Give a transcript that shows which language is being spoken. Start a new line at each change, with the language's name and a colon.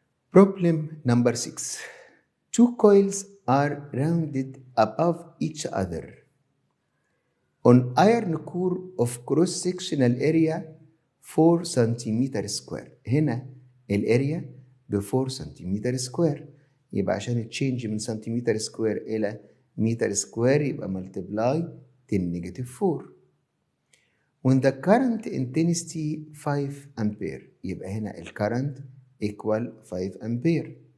English: Problem number 6. Two coils are rounded above each other on iron core of cross-sectional area 4 cm square.
Arabic: هنا الاريا ب 4 سنتيمتر سكوير، يبقى عشان تشينج من سنتيمتر سكوير إلى متر سكوير يبقى multiply 10 -4.
English: When the current intensity 5 ampere
Arabic: يبقى هنا الكرنت
English: equal 5 ampere.